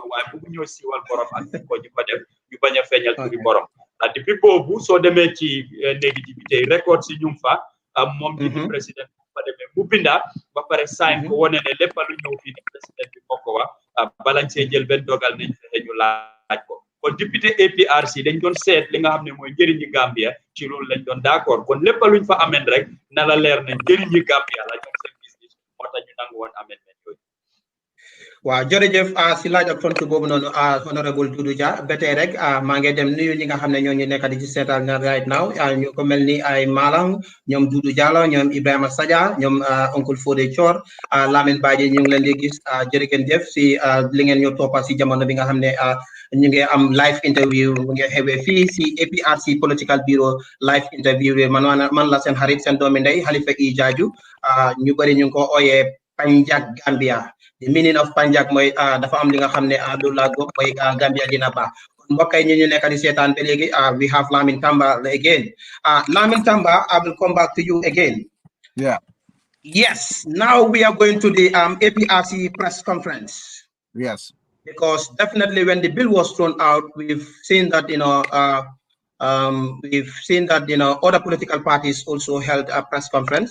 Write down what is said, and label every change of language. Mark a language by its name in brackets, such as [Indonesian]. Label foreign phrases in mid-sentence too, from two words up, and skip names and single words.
[Wolof] waaye bu ñëw siiwal borom ak ko ñu ko def ñu bañ a feeñal turi borom depuis boobu soo demee ci néegi député yi record si ñu fa moom di président ba demee mu binda ba pare sign ko wone ne lépp lu ñëw fii ni président bi moo ko wax balañ see jël benn dogal nañ fexe ñu laaj ko kon député APRC dañ doon seet li nga xam ne mooy njëriñi Gambia ci loolu lañ doon d'accord kon lépp luñ fa ameen rek na la leer ne njëriñi Gambia la ñoom seen gis-gis moo tax ñu nangu woon amendement yooyu waaw jërëjëf si laaj ak tontu boobu noonu honorable Dodou Dia ba tey rek maa ngi dem nuyu ñi nga xam ne ñoo ñu nekk di ci seetaan na [English] right now [Wolof] ñu ko mel ni ay Malang ñoom Doudou Diallo ñoom Ibrahima Sadia ñoom oncle Foday Chorr Lamin Badji ñu ngi leen di gis jërëjëf si li ngeen ñu toppa si jamono bi nga xam ne ñu ngi am [English] live interview [Wolof] mu ngi xewee fii si APRC [English] political bureau live interview [Wolof] man la seen xarit seen doomi ndey Halifa I Jaaju ñu bëri ñu ngi ko ooyee PanJak Gambia [English] the meaning of PanJak [Wolof] mooy dafa am li nga xam ne loolu laa góob mooy Gambia dina baax kon mbokk yi ñu nekk di seetaan ba léegi [English] we have Lamin Tamba again Lamin Tamba I will come back to you again. Yeah. Yes, now we are going to the APRC press conference. Yes. Because definitely when the bill was thrown out, we've seen that other political parties also held a press conference.